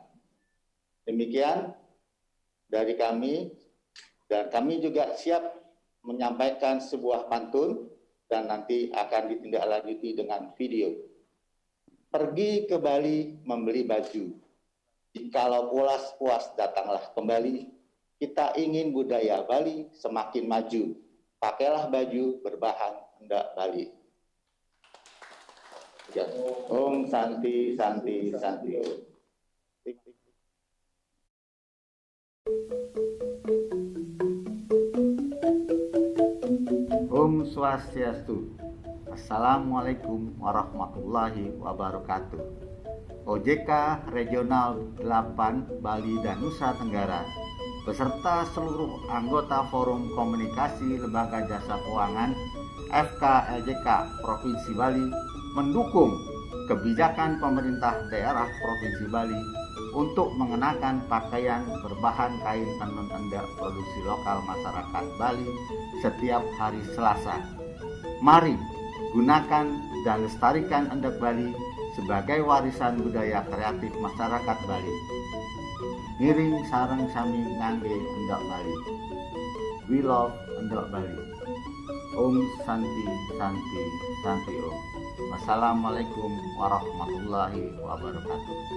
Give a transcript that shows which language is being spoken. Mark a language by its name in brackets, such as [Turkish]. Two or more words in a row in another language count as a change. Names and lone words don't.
[Indonesian] Demikian dari kami, dan kami juga siap menyampaikan sebuah pantun dan nanti akan ditindaklanjuti dengan video. Pergi ke Bali membeli baju. Jikalau puas datanglah kembali. Kita ingin budaya Bali semakin maju. Pakailah baju berbahan endek Bali. [Balinese] Om Santi Santi Santi. Om Swastiastu. [Arabic] السلام عليكم ورحمة الله وبركاته. [Indonesian] OJK Regional 8 Bali dan Nusa Tenggara beserta seluruh anggota Forum Komunikasi Lembaga Jasa Keuangan FKLJK Provinsi Bali mendukung kebijakan pemerintah daerah Provinsi Bali untuk mengenakan pakaian berbahan kain tenun endek produksi lokal masyarakat Bali setiap hari Selasa. Mari gunakan dan lestarikan endek Bali sebagai warisan budaya kreatif masyarakat Bali. [Balinese] Ngiring sareng sami ngangge endek Bali. [English] We love [Balinese] endek Bali. Om Santi Santi Santi Om. [Arabic] والسلام عليكم ورحمة الله وبركاته.